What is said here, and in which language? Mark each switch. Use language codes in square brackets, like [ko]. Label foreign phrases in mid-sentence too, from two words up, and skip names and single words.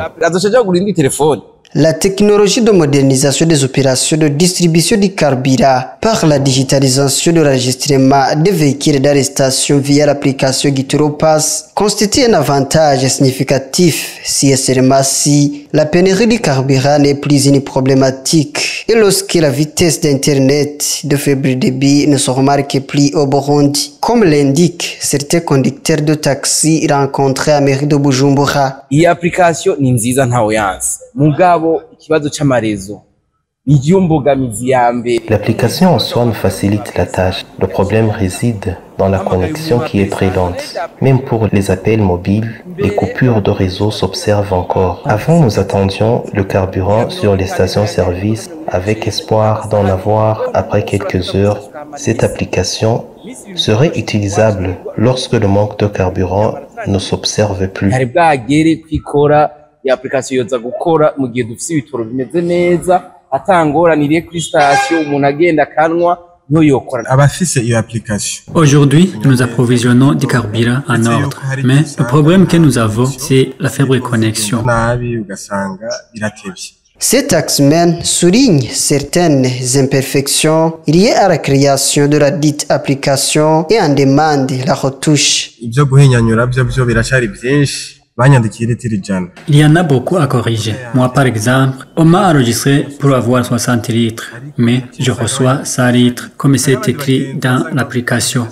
[fr] La technologie de modernisation des opérations de distribution du carburant par la digitalisation de l'enregistrement des véhicules d'arrestation via l'application Gitoro Pass constitue un avantage significatif si et seulement si la pénurie du carburant n'est plus une problématique et lorsque la vitesse d'Internet de faible débit ne se remarque plus au Burundi, comme l'indiquent certains conducteurs de taxi rencontrés à mairie de Bujumbura. [rn] Iyi application ni nziza ntawe yanse. [fr] L'application en soi nous facilite la tâche. Le problème réside dans la connexion qui est très lente. Même pour les appels mobiles, les coupures de réseau s'observent encore. Avant, nous attendions le carburant sur les stations-service avec espoir d'en avoir après quelques heures. Cette application serait utilisable lorsque le manque de carburant ne s'observe plus. [rn] iyi application yoza gukora mu gihe dufite ibitoro bimeze neza atangoraniriye kuri station umuntu agenda kanwa no yokora abafise iyo application. [fr] Aujourd'hui, nous approvisionnons du carburant en ordre, mais le problème que nous avons, c'est la faible connexion. [rn] Nabi ugasanga biratevye. [fr] Cet taxman souligne certaines imperfections liées à la création de la dite application et en demande la retouche. Il y en a beaucoup à corriger. Moi, par exemple, on m'a enregistré pour avoir 60 litres, mais je reçois 100 litres, comme c'est écrit dans l'application.